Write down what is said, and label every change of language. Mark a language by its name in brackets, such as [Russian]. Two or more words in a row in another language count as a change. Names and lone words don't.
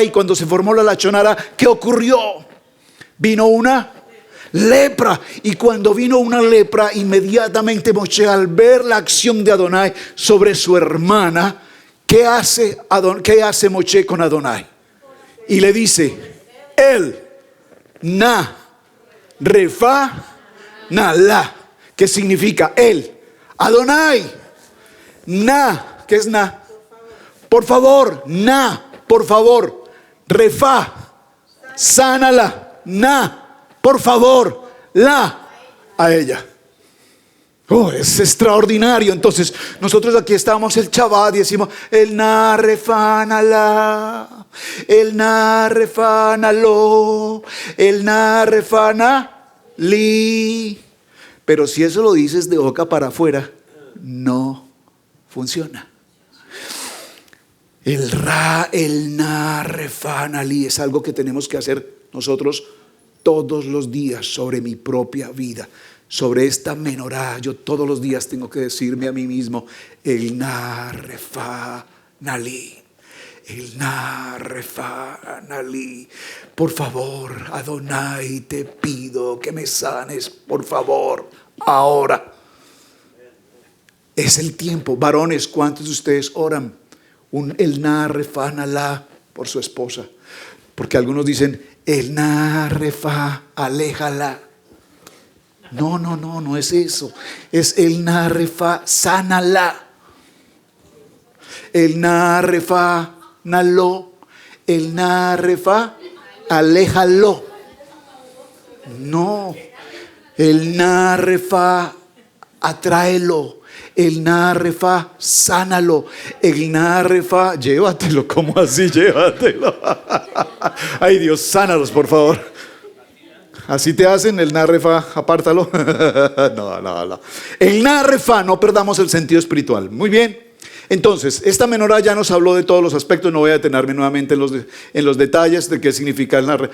[Spanish] Y cuando se formó la [Hebrew] לשון הרע, [Spanish] ¿qué ocurrió? Vino una lepra, y cuando vino una lepra, inmediatamente Moshe, al ver la acción de Adonai sobre su hermana, ¿qué hace Moshe con Adonai? Y le dice, [Hebrew] אל נא רפא נא לה. [Spanish] ¿Qué significa? [Hebrew] אל אדוני נא. [Spanish] ¿Qué es na? Por favor, na, por favor. Refa, sánala. Na, por favor, la, a ella. Oh, es extraordinario. Entonces nosotros aquí estamos el Shabbat y decimos, [Hebrew] אל נא רפא נא לה, אל נא רפא נא לו, אל נא רפא נא לי. [Spanish] Pero si eso lo dices de boca para afuera, no funciona. [Hebrew] אל רע, אל נא רפא נא לי [Spanish] es algo que tenemos que hacer nosotros todos los días sobre mi propia vida. Sobre esta menorá, yo todos los días tengo que decirme a mí mismo, [Hebrew] אל נא רפא נא לי, אל נא רפא נא לי. [Spanish] Por favor, Adonai, te pido que me sanes, por favor, ahora. Es el tiempo. Varones, ¿cuántos de ustedes oran [Hebrew] אל נא רפא נא לה [Spanish] por su esposa? Porque algunos dicen, [Hebrew] אל נא רפא, [Spanish] aléjala. No es eso. Es [Hebrew] אל נא רפא, [Spanish] sánala. [Hebrew] אל נא רפא, נא לו. אל נא רפא, [Spanish] aléjalo. No. [Hebrew] אל נא רפא, [Spanish] atráelo. [Hebrew] אל נא רפא, [Spanish] sánalo. [Hebrew] אל נא רפא, [Spanish] llévatelo. ¿Cómo así? Llévatelo. Ay, Dios, sánalos, por favor. Así te hacen el narrefa, apártalo. No. El narrefa, no perdamos el sentido espiritual. Muy bien. Entonces, esta menorá ya nos habló de todos los aspectos. No voy a detenerme nuevamente en los detalles de qué significa el narrefa.